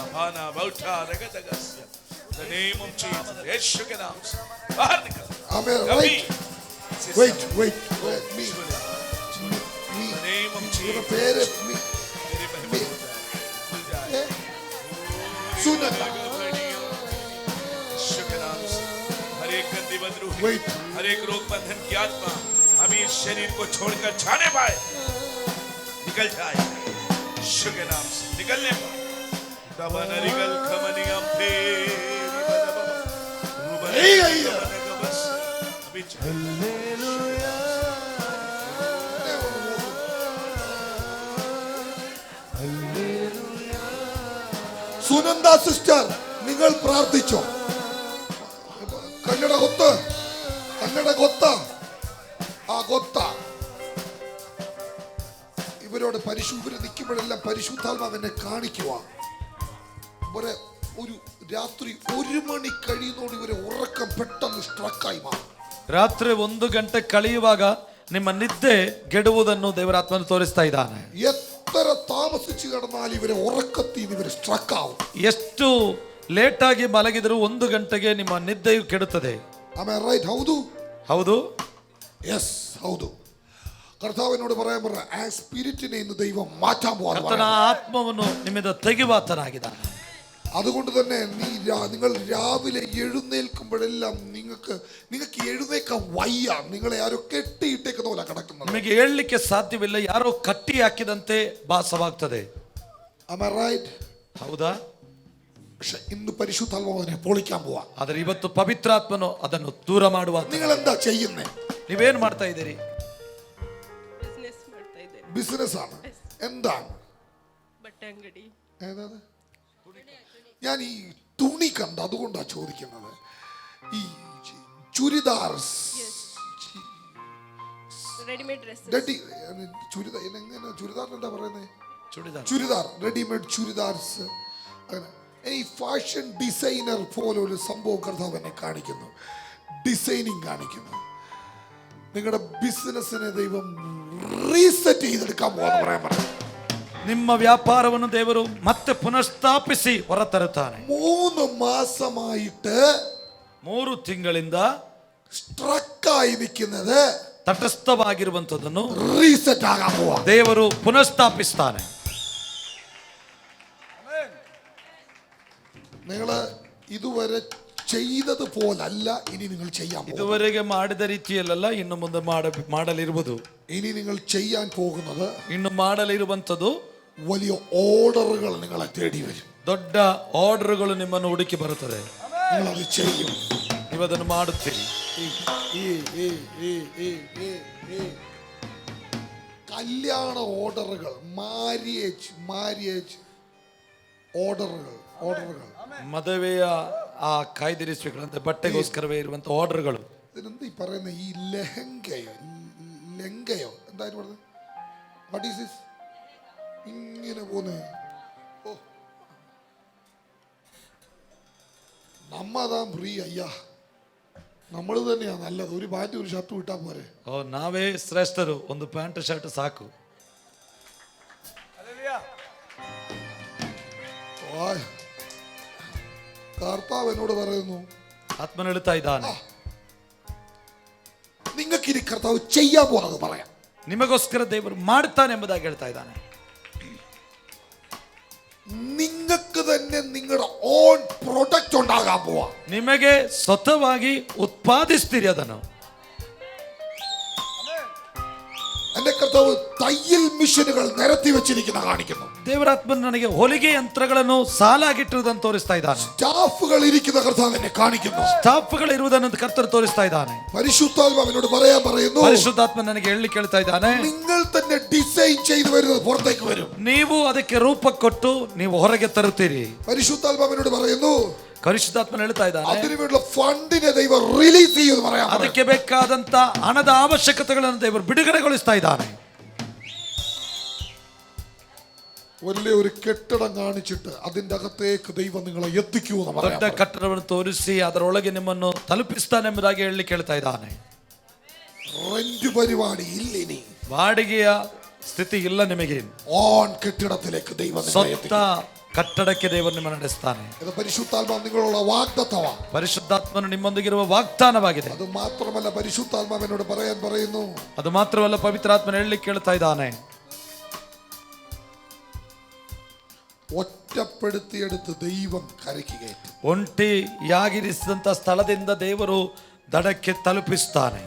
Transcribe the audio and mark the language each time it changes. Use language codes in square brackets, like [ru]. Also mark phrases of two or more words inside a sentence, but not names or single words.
[ml] ആമേൻ. വെയിറ്റ് ഇവരുടെ പേര് സുനന്ദ. [en] Wait. [hi] हर एक रोग बंधन की आत्मा अभी इस शरीर को छोड़कर जाने पाए, निकल जाए यीशु के नाम से। निकलने पाए दबनरिगल खमनियम पे अभी [ml] സുനന്ദ സിസ്റ്റർ, നിങ്ങൾ പ്രാർത്ഥിച്ചോ. [kn] കന്നഡ ಗೊತ್ತ, ആ ಗೊತ್ತ. [ml] ഇവരോട് ഇവര് നിൽക്കുമ്പോഴെല്ലാം പരിശുദ്ധാത്മാവിനെ കാണിക്കുക. ഇവരെ ഒരു രാത്രി 1 മണി കഴിയുന്നോട് ഇവരെ ഉറക്കം പെട്ടെന്ന് സ്ട്രക്കായി മാറും. [kn] ರಾತ್ರಿ 1 ಗಂಟೆ ಕಳೆಯುವಾಗ ನಿಮ್ಮ ನಿದ್ದೆ ಗೆಡುವುದನ್ನು ದೇವರಾತ್ಮನು ತೋರಿಸ್ತಾ ಇದ್ದಾನೆ. [ml] എത്ര താമസിച്ചു കിടന്നാൽ ഇവരെ ഉറക്കത്തിൽ ഇവര് സ്ട്രക്ക് ആവും. [kn] ಎಷ್ಟು ಲೇಟಾಗಿ ಮಲಗಿದರೂ 1 ಗಂಟೆಗೆ ನಿಮ್ಮ ನಿದ್ದೆಯು ಕೆಡುತ್ತದೆ. ಆಮೇಲೆ ರೈಟ್, ಹೌದು ಹೌದು, യെസ്, ಹೌದು. [ml] കർത്താവിനോട് പറയാൻ പറ, ആ സ്പിരിറ്റിനെ ഇന്ന് ദൈവം മാറ്റാൻ [kn] ಕರ್ತನ [ml] പോവാണ്. [kn] ಆತ್ಮವನ್ನು ನಿಮ್ಮಿಂದ ತೆಗೆವಾತನಾಗಿದ್ದಾನೆ. [ml] അതുകൊണ്ട് തന്നെ നിങ്ങൾ രാവിലെ എഴുന്നേൽക്കുമ്പോഴെല്ലാം നിങ്ങൾക്ക് എഴുന്നേക്കാൻ വയ്യ. നിങ്ങളെ ആരോ കെട്ടിയിട്ടേക്കുന്ന പോലെ കിടക്കുന്നത്. [kn] ನಿಮಗೆ ಹೇಳಲಿಕ್ಕೆ ಸಾಧ್ಯವಿಲ್ಲ, ಯಾರೋ ಕಟ್ಟಿ ಹಾಕಿದಂತೆ ಭಾಸವಾಗ್ತದೆ. [en] Am I right? [kn] ಹೌದಾ? [ml] പക്ഷെ ഇന്ന് പരിശുദ്ധാത്മാവ് അതിനെ പൊളിക്കാൻ പോവാ. [kn] ಆದರೆ ಇವತ್ತು ಪವಿತ್ರಾತ್ಮನು ಅದನ್ನು ದೂರ ಮಾಡುವ. [ml] നിങ്ങൾ എന്താ ചെയ്യുന്നേ? [kn] ನೀವೇನು ಮಾಡ್ತಾ ಇದ್ದೀರಿ? ಬಿಸ್ನೆಸ್ ಮಾಡ್ತಾ ಇದ್ದೇನೆ. [ml] ബിസിനസ് ആണ്. എന്താണ്? [kn] ಬಟ್ಟೆ ಅಂಗಡಿ. [ml] ഏതാണ്? ഞാൻ ഈ തുണി കണ്ട, അതുകൊണ്ടാ ചോദിക്കുന്നത്. ഈ ചുരിദാർ, [en] readymade dress. [ml] ചുരിദാർ എങ്ങനെ, ചുരിദാറിന് എന്താ പറയുന്നത്? [kn] ಚೂಡಿದಾರ. [ml] ചുരിദാർ, റെഡിമെയ്ഡ് ചുരിദാർസ്. അങ്ങനെ ഈ [en] fashion designer [ml] പോലെ ഒരു സംഭവം കർത്താവ് എന്നെ കാണിക്കുന്നു. ഡിസൈനിങ് കാണിക്കുന്നു. നിങ്ങളുടെ ബിസിനസ്സിനെ ദൈവം റീസെറ്റ് ചെയ്തെടുക്കാൻ പോകാന്ന് പറയാൻ പറഞ്ഞു. [kn] ನಿಮ್ಮ ವ್ಯಾಪಾರವನ್ನು ದೇವರು ಮತ್ತೆ ಪುನಃಸ್ಥಾಪಿಸಿ ಹೊರತರುತ್ತಾನೆ. [ml] 3 മാസമായിട്ട് [kn] 3 ತಿಂಗಳಿಂದ [ml] സ്ട്രക്കായി നിൽക്കുന്നത് [kn] ತಟಸ್ಥವಾಗಿರುವಂತದನ್ನು [ml] റീസെറ്റ് ആകാൻ പോവാ. [kn] ದೇವರು ಪುನಃಸ್ಥಾಪಿಸ್ತಾನೆ. [ml] നിങ്ങൾ ഇതുവരെ ചെയ്തത് പോലല്ല ഇനി നിങ്ങൾ ചെയ്യാൻ പോകുന്നത്. [kn] ಇದುವರೆಗೆ ಮಾಡಿದ ರೀತಿಯಲ್ಲ ಇನ್ನು ಮುಂದೆ ಮಾಡಲಿರುವುದು. [ml] ഇനി നിങ്ങൾ ചെയ്യാൻ പോകുന്നത് [kn] ಇನ್ನು ಮಾಡಲಿರುವಂತದ್ದು [ml] വലിയ ഓർഡറുകൾ നിങ്ങളെ തേടി വരും. [kn] ದೊಡ್ಡ ಆರ್ಡರ್ಗಳು ನಿಮ್ಮನ್ನು ಹುಡುಕಿ ಬರುತ್ತದೆ. [ml] നിങ്ങൾ അത് ചെയ്യും. [kn] ನೀವು ಅದನ್ನು ಮಾಡುತ್ತೀರಿ. [ml] കല്യാണ ഓർഡറുകൾ, [en] marriage orders. [kn] ಮದುವೆಯ ಆ ಕಾಯ್ದಿರಿಸುವಿಕೆಗಳಂತೆ ಬಟ್ಟೆಗೋಸ್ಕರವೇ ಇರುವಂತ ಆರ್ಡರ್ಗಳು. [ml] ഇതിനെന്താ ഈ പറയുന്ന ഈ ലെഹങ്കയോ എന്തായാലും പറഞ്ഞത്? [en] what is this? [ml] ഇങ്ങനെ പോന്നെ. ഓ, നമ്മതാ ഫ്രീ. അയ്യാ, നമ്മൾ തന്നെയാ നല്ലത്. ഒരു പാൻറ് ഒരു ഷർട്ട് വിട്ടാ പോരെ. [kn] ಓ, ನಾವೇ ಶ್ರೇಷ್ಠರು. ಒಂದು ಪ್ಯಾಂಟ್ ಶರ್ಟ್ ಸಾಕು. [ml] കർത്താവ് എന്നോട് പറയുന്നു, [kn] ಆತ್ಮನ ಹೇಳ್ತಾ ಇದ್ದಾನೆ, [ml] നിങ്ങൾക്ക് ഇനി കർത്താവ് ചെയ്യാൻ പോകുന്നത് പറയാം. [kn] ನಿಮಗೋಸ್ಕರ ದೇವರು ಮಾಡ್ತಾನೆ ಎಂಬುದಾಗಿ ಹೇಳ್ತಾ ಇದ್ದಾನೆ. [ml] നിങ്ങൾക്ക് തന്നെ നിങ്ങളുടെ [en] own product [ml] ഉണ്ടാകാൻ പോവാ. [kn] ನಿಮಗೆ ಸ್ವತಃವಾಗಿ ಉತ್ಪಾದಿಸ್ತೀರಿ ಅದನ್ನು. [ml] എന്റെ കർത്താവ് തയ്യൽ മിഷനുകൾ നിരത്തി വെച്ചിരിക്കുന്ന കാണിക്കുന്നു. [kn] ದೇವರಾತ್ಮನು ನನಗೆ ಹೊಲಿಗೆ ಯಂತ್ರಗಳನ್ನು ಸಾಲಾಗಿಟ್ಟಿರುವುದನ್ನು ತೋರಿಸ್ತಾ ಇದ್ದಾನೆ. [ml] സ്റ്റാഫുകൾ ഇരിക്കുന്ന കർത്താവ് എന്നെ കാണിക്കുന്നു. [kn] ಸ್ಟಾಫ್ಗಳು ಇರುವುದನ್ನು ಕರ್ತರು ತೋರಿಸ್ತಾ ಇದ್ದಾನೆ. [ml] പരിശുദ്ധാത്മാവിനോട് പറയാൻ പറയുന്നു, [kn] ಪರಿಶುದ್ಧಾತ್ಮ ನನಗೆ ಹೇಳಲಿಕ್ಕೆ ಹೇಳ್ತಾ ಇದ್ದಾನೆ, [ml] നിങ്ങൾ തന്നെ ഡിസൈൻ ചെയ്തു വരുന്നത് പുറത്തേക്ക് വരും. [kn] ನೀವು ಅದಕ್ಕೆ ರೂಪ ಕೊಟ್ಟು ನೀವು ಹೊರಗೆ ತರುತ್ತೀರಿ. [ml] പരിശുദ്ധാത്മാവിനോട് പറയുന്നു, [kn] ಪರಿಶುದ್ಧಾತ್ಮನ ಹೇಳ್ತಾ ಇದ್ದಾನೆ, [ml] അതിനുവേണ്ട ഫണ്ടിനെ ദൈവം റിലീസ് ചെയ്യുമെന്ന് പറയാൻ. [kn] ಅದಕ್ಕೆ ಬೇಕಾದಂತ ಹಣದ ಅವಶ್ಯಕತೆಗಳನ್ನು ದೇವರು ಬಿಡುಗಡೆಗೊಳಿಸ್ತಾ ಇದ್ದಾನೆ. [ml] വലിയ ഒരു കെട്ടിടം കാണിച്ചിട്ട് അതിന്റെ അകത്തേക്ക് ദൈവം നിങ്ങളെ എത്തിക്കുമെന്ന് പറയാൻ. [kn] ದೊಡ್ಡ ಕಟ್ಟಡವನ್ನು ತೋರಿಸಿ ಅದರೊಳಗೆ ನಿಮ್ಮನ್ನು ತಲುಪಿಸ್ತಾನೆ ಎಂಬುದಾಗಿ ಹೇಳಲಿಕ್ಕೆ ಹೇಳ್ತಾ ಇದ್ದಾನೆ. [ml] റെന്റ് പരിപാടി ഇല്ല ഇനി. [kn] ಬಾಡಿಗೆಯ ಸ್ಥಿತಿ ಇಲ್ಲ ನಿಮಗೆ. [ml] ഓൺ കെട്ടിടത്തിലേക്ക് ദൈവം നിങ്ങളെ [kn] ಸ್ವಂತ [ml] എത്തിക്കും. [kn] ಕಟ್ಟಡಕ್ಕೆ ದೇವರು ನಿಮ್ಮನ್ನು ನಡೆಸ್ತಾನೆ. [ml] ഇത് പരിശുദ്ധാത്മാവ് നിങ്ങളുള്ള വാഗ്ദത്തമാണ്. [kn] ಪರಿಶುದ್ಧಾತ್ಮನು ನಿಮ್ಮೊಂದಿಗಿರುವ ವಾಗ್ದಾನವಾಗಿದೆ. [ml] അത് മാത്രമല്ല, പരിശുദ്ധാത്മാവിനോട് പറയാൻ പറയുന്നു, [kn] ಅದು ಮಾತ್ರವಲ್ಲ, ಪವಿತ್ರಾತ್ಮನ ಹೇಳಲಿಕ್ಕೆ ಹೇಳ್ತಾ ಇದ್ದಾನೆ, [ml] ഒറ്റപ്പെടുത്തിയെടുത്ത് ദൈവം കരയ്ക്ക് കയറ്റും. [kn] ಒಂಟಿಯಾಗಿರಿಸಿದಂತ ಸ್ಥಳದಿಂದ ದೇವರು ದಡಕ್ಕೆ ತಲುಪಿಸ್ತಾನೆ.